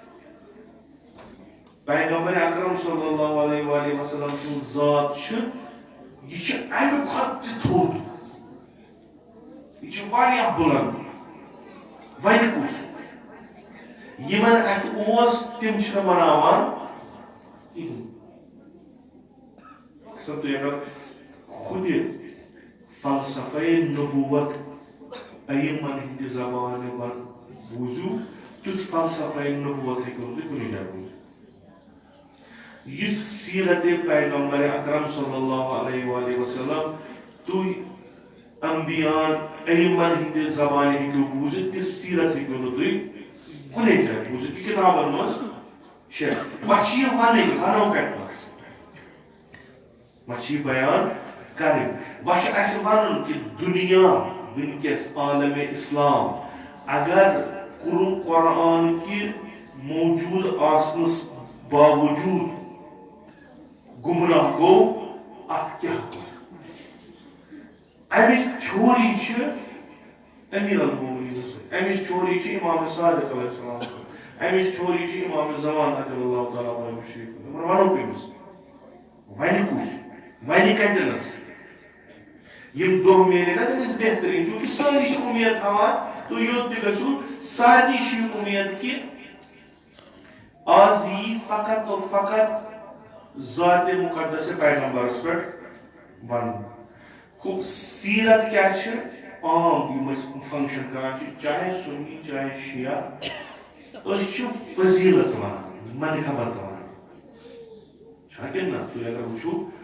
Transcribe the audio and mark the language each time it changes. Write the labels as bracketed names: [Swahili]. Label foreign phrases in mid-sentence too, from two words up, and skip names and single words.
[Kashmiri] پیغمبر اکرم [Arabic] صلی اللہ علیہ وآلہ وسلم [Kashmiri] سٕنٛز ذات چھِ یہ چھِ امہِ کھۄتہٕ تہِ تھوٚد یہ چھِ واریاہ بُلنٛد وۄنۍ کُس یِمن اتھِ اوس تِم چھِنہٕ مناوان کِہیٖنۍ تُہۍ اگر خود فلسفہ نبوت ائمن ہندِ زبانہِ منٛز بوٗزِو تیُتھ فلسفہ نبوت ہیٚکِو نہٕ تُہۍ کُنہِ جایہِ بوٗزِتھ یُس سیرت پیغمبر اکرم [Arabic] صلی اللہ علیہ وآلہ وسلم [Kashmiri] تُہۍ انبیاءن ائمن ہندِ زبانہِ ہیٚکِو بوٗزِتھ تِژھ سیرت ہیٚکِو نہٕ تُہۍ کُنے جایہِ بوٗزِتھ یہِ کِتابن منٛز چھےٚ وۄنۍ چھِ یہِ وَنٕنۍ وَنو کَتہِ نَس وۄنۍ چھِ یہِ بیان کرٕنۍ وۄنۍ چھُ اَسہِ وَنُن کہِ دُنیا وٕنکیٚس عالمِ اسلام اگر قرآن کہِ موجوٗد آسنس باوجوٗد گمراہ گوٚو اتھ کیٛاہ کوٚر امِچ تھیوری چھِ امیر المومنین سۭتۍ امِچ تھیوری چھِ امام صادق [Arabic] علیہ السلام [Kashmiri] سۭتۍ امِچ تھیوری چھِ امام زمان [Arabic] عجل اللہ تعالیٰ عنہ [Kashmiri] وَنو کٔمِس وَنہِ کُس وَنہِ کَتٮ۪نس یم دۄہ میلہِ نا تٔمِس بہتریٖن چوٗنٛکہِ سٲری چھِ اُمید تھاوان تُہۍ یوٚت تہِ گٔژھِو سارنٕے چھِ یہِ اُمید کہِ آز یی [Urdu] فقط اور فقط [Kashmiri] ذاتِ مُقدس پیغمبرس پٮ۪ٹھ وننہٕ سیرت کیٛاہ چھِ عام یِم أسۍ فنکشن کران چھِ چاہے سُنی چاہے شیعہ أسۍ چھِ فضیلت ونان منقبت ونان چھا کِنہٕ نہ تُہۍ اگر وٕچھِو